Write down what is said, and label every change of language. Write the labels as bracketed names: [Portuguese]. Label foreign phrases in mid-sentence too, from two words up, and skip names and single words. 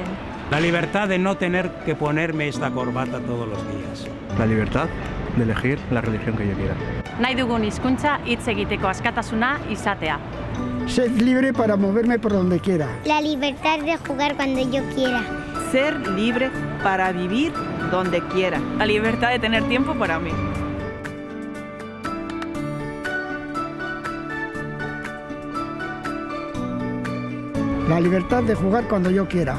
[Spanish] La libertad de no tener que ponerme esta corbata todos los días. La libertad de elegir la religión que yo quiera. [Basque] Nahi dugun hizkuntza hitz egiteko askatasuna izatea. [Spanish] Ser libre para moverme por donde quiera. La libertad de jugar cuando yo quiera. Ser libre para vivir donde quiera. La libertad de tener tiempo para mí. La libertad de jugar cuando yo quiera.